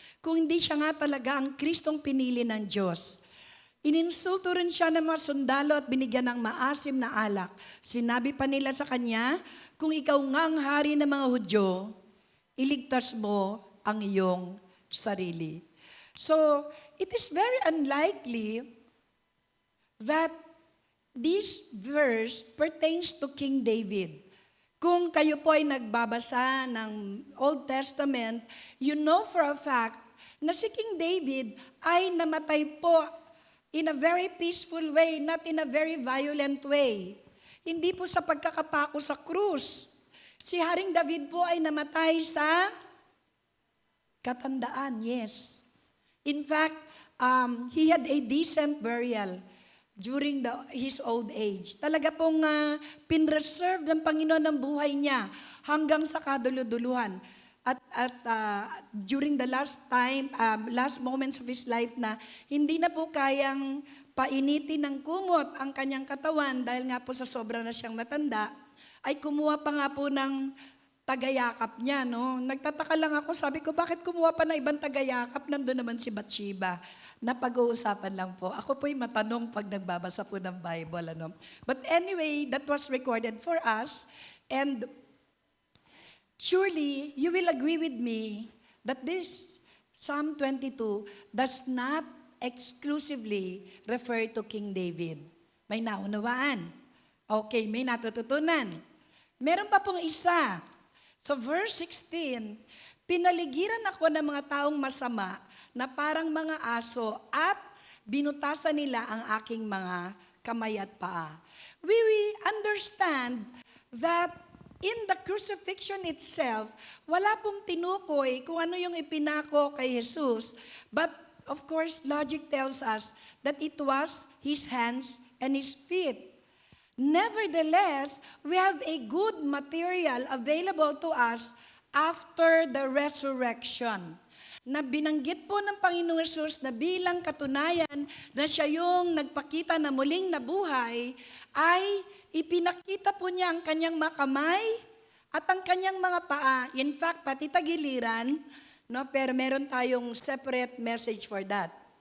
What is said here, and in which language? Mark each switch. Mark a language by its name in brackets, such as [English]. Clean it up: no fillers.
[Filipino] Kung hindi siya nga talaga ang Kristong pinili ng Diyos. Ininsulto rin siya ng mga sundalo at binigyan ng maasim na alak. Sinabi pa nila sa kanya, kung ikaw nga ang hari ng mga Hudyo, iligtas mo ang iyong sarili. [English] So, it is very unlikely that this verse pertains to King David. [Filipino] Kung kayo po ay nagbabasa ng [English] Old Testament, you know for a fact [Filipino] na si [English] King David [Filipino] ay namatay po [English] in a very peaceful way, not in a very violent way. [Filipino] Hindi po sa pagkakapako sa krus. Si Haring David po ay namatay sa katandaan, yes. [English] In fact, he had a decent burial during his old age. [Filipino] Talaga pong pinreserve ng Panginoon ang buhay niya hanggang sa kaduluduluhan. At [English] during the last moments of his life [Filipino] na hindi na po kayang painitin ng kumot ang kanyang katawan dahil nga po sa sobra na siyang matanda, ay kumuha pa nga po ng tagayakap niya, no? Nagtataka lang ako, sabi ko, bakit kumuha pa na ibang tagayakap? Nandun naman si Bathsheba. Napag-uusapan lang po. Ako po'y matanong pag nagbabasa po ng Bible, ano? [English] But anyway, that was recorded for us. And surely, you will agree with me that this Psalm 22 does not exclusively refer to King David. [Filipino] May naunawaan. Okay, may natututunan. Meron pa pong isa. So verse 16, pinaligiran ako ng mga taong masama na parang mga aso at binutasan nila ang aking mga kamay at paa. [English] We understand that in the crucifixion itself, [Filipino] wala pong tinukoy kung ano yung ipinako kay Jesus. [English] But of course, logic tells us that it was his hands and his feet. Nevertheless, we have a good material available to us after the resurrection. [Filipino] Na binanggit po ng Panginoong Hesus na bilang katunayan na siya yung nagpakita na muling nabuhay, ay ipinakita po niya ang kanyang mga kamay at ang kanyang mga paa. [English] In fact, [Filipino] pati tagiliran, no? Pero meron tayong [English] separate message for that.